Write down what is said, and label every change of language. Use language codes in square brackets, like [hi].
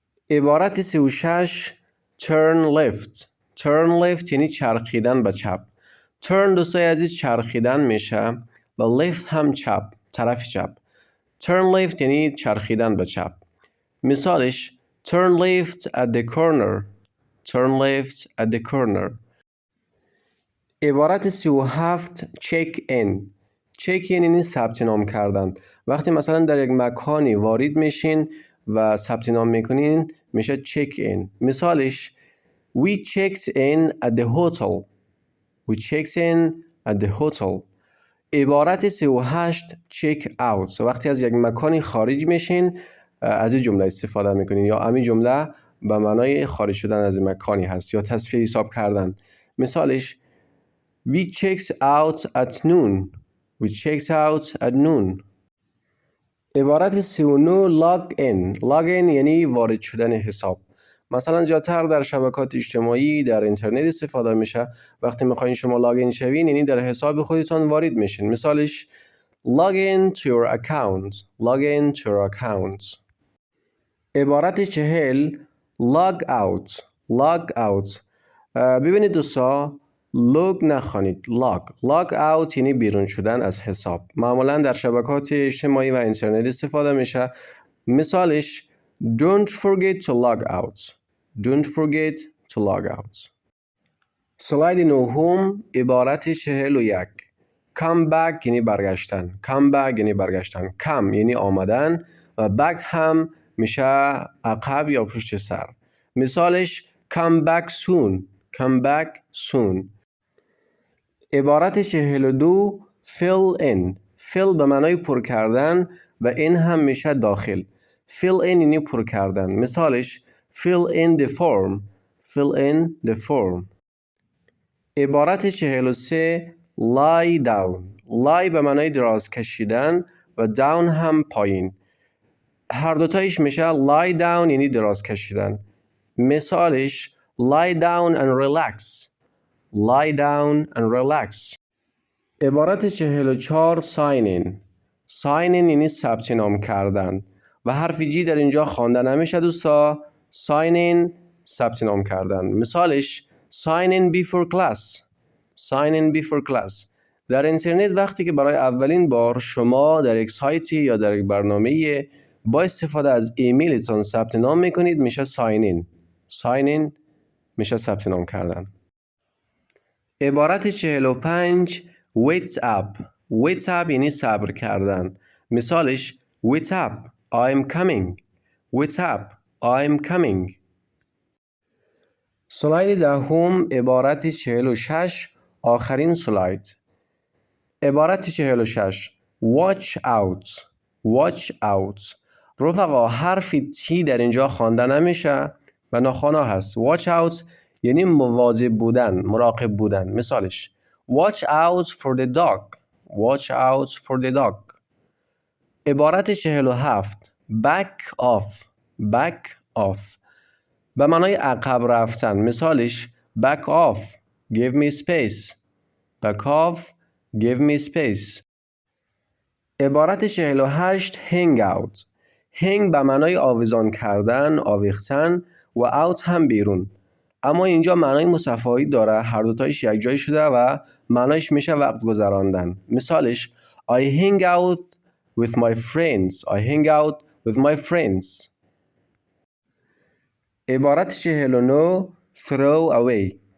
[en] عبارت 36 turn left. [fa] turn left یعنی چرخیدن به چپ. turn دوستای عزیز چرخیدن میشه و left هم چپ، طرف چپ. turn left یعنی چرخیدن به چپ. [en] مثالش turn left at the corner. turn left at the corner. عبارت 37 check in. [fa] check in یعنی ثبت نام کردن. وقتی مثلا در یک مکانی وارد میشین و ثبت نام میکنین میشه check in. [en] مثالش we checked in at the hotel. we checked in at the hotel. عبارت 38 check out. [fa] وقتی از یک مکانی خارج میشین از این جمله استفاده میکنین، یا همین جمله به معنای خارج شدن از مکانی هست یا تصفیه حساب کردن. [en] مثالش we checked out at noon. we checked out at noon. عبارت 39 log in. [fa] log in یعنی وارد شدن حساب. مثلا زیادتر در شبکات اجتماعی در اینترنت استفاده میشه. وقتی میخواین شما لاگ in شوین یعنی در حساب خودتان وارد میشین. [en] مثالش log in to your account. log in to your account. عبارت 40 log out. log out. [fa] ببینید دوستا، log نخوانید، log out یعنی بیرون شدن از حساب. معمولا در شبکات اجتماعی و اینترنت استفاده میشه. [en] مثالش don't forget to log out. don't forget to log out. [fa] سلاید 9 عبارت 41 come back یعنی برگشتن. come back یعنی برگشتن. come یعنی آمدن و back هم میشه عقب یا پشت سر. [en] مثالش come back soon. come back soon. عبارت 42 fill in. [fa] fill به معنای پر کردن و این هم میشه داخل. fill in یعنی پر کردن. [en] مثالش fill in the form. fill in the form. عبارت 43 lie down. [fa] lie به معنای دراز کشیدن و down هم پایین. هر دوتایش میشه lie down یعنی دراز کشیدن. [en] مثالش lie down and relax. lie down and relax. عبارت 44 sign in. [fa] sign in یعنی ثبت نام کردن و حرف جی در اینجا خوانده نمیشه دوستا. sign in ثبت نام کردن. [en] مثالش sign in before class. sign in before class. [fa] در اینترنت وقتی که برای اولین بار شما در یک سایتی یا در یک برنامه با استفاده از ایمیلتون ثبت نام میکنید میشه sign in. sign in میشه ثبت نام کردن. [en] عبارت 45 wait up. [fa] wait up یعنی صبر کردن. [en] مثالش wait up I'm coming. wait up I'm coming. [fa] سلاید 10 عبارت 46 آخرین سلاید. [en] عبارت 46 watch out. watch out. [fa] رفقا حرف تی در اینجا خوانده نمیشه و ناخوانا هست. watch out یعنی مواظب بودن، مراقب بودن. [en] مثالش watch out for the dog. watch out for the dog. عبارت 47 back off. [fa] back off به معنای عقب رفتن. [en] مثالش back off give me space. back off give me space. عبارت 48 hang out. [fa] hang به معنای آویزان کردن، آویختن و out هم بیرون. اما اینجا معنای متفاوتی داره، هر دوتایش یک جای شده و معنایش میشه وقت گذراندن. [en] مثالش I hang out with my friends. I hang out with my friends. عبارت 49 throw away.